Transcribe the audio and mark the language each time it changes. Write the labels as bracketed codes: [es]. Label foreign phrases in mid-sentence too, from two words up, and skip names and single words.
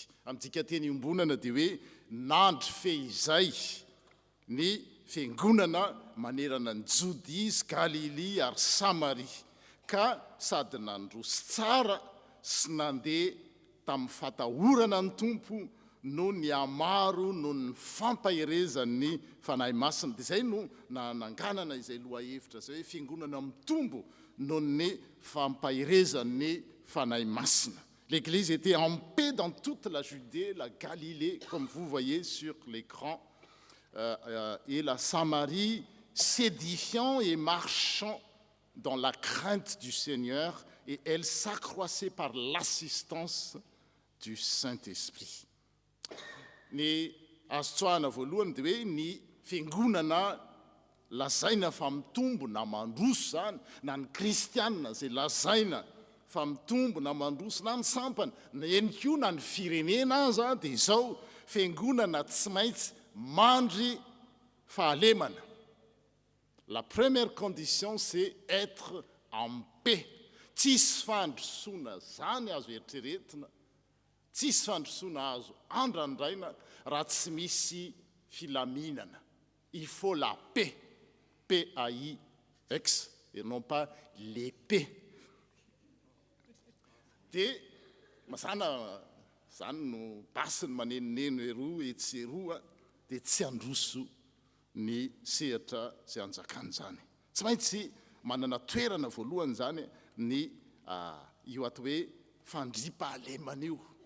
[mg] Amintsika teny iombonana dia hoe nandry fehizay ny fiangonana manerana ny Jodia sy Galilia ary Samaria ka sady nandroso tsara sy nandeha tamin'ny fatahorana ny tompo no ny amaro no ny fampahirezan'ny fanahy masina. Dia izay no nanganana izay lohahevitra zay hoe fiangonana mitombo no ny fampahirezan'ny fanahy masina. [fr] L'Église était en paix dans toute la Judée, la Galilée, comme vous voyez sur l'écran, et la Samarie, s'édifiant et marchant dans la crainte du Seigneur, et elle s'accroissait par l'assistance du Saint-Esprit. [mg] Ny azo tsoahana voalohany dia hoe ny fiangonana lazaina fa mitombo na mandroso zany na ny kristianina zay lazaina fa mitombo na mandroso na ny sampana na eny koa na ny firenena aza dia izao fiangonana tsy maintsy mandry fahalemana. [fr] La première condition c'est être en paix. [mg] Tsisy fandrosoana zany azo eritreretina, tsisy fandrosoana azo andrandraina raha tsy misy filaminana. [fr] Il faut la paix, P-A-I-X, et non pas l'épée. [mg] Dia masana zany no basiny manenoneno eroa etsy eroa dia tsy androso ny sehatra zay anjakany zany. Tsy maintsy manana toerana voalohany zany ny io ato hoe fandriampahalemana io.